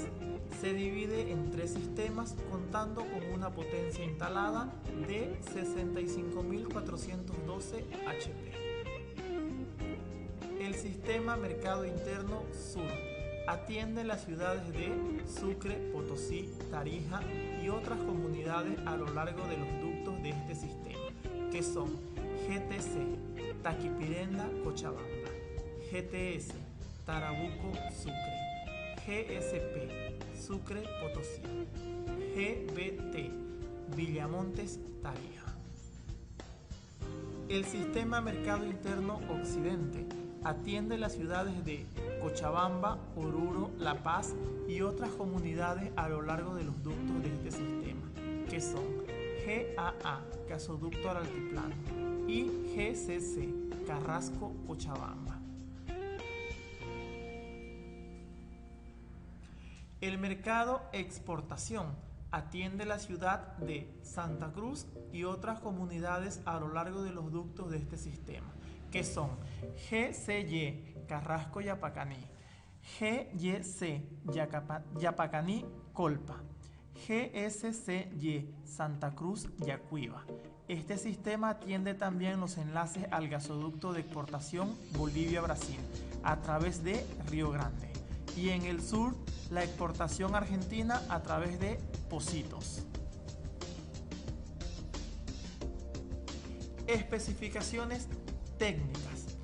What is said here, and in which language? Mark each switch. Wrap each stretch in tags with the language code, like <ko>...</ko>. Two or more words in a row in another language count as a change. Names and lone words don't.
<es>Se divide en 3 sistemas contando con una potencia instalada de 65.412 HP. El sistema Mercado Interno Sur atiende las ciudades de Sucre, Potosí, Tarija y otras comunidades a lo largo de los ductos de este sistema, que son GTC, Taquipirenda, Cochabamba, GTS, Tarabuco, Sucre, GSP, Sucre, Potosí, GBT, Villamontes, Tarija. El sistema Mercado Interno Occidente atiende las ciudades de Cochabamba, Oruro, La Paz y otras comunidades a lo largo de los ductos de este sistema, que son GAA, Gasoducto al Altiplano, y GCC, Carrasco, Cochabamba. El mercado exportación atiende la ciudad de Santa Cruz y otras comunidades a lo largo de los ductos de este sistema, que son GCY, Carrasco, Yapacaní, GYC, Yapacaní, Colpa, GSCY, Santa Cruz, Yacuiba. Este sistema atiende también los enlaces al gasoducto de exportación Bolivia-Brasil a través de Río Grande, y en el sur la exportación argentina a través de Pocitos. Especificaciones técnicas.</es>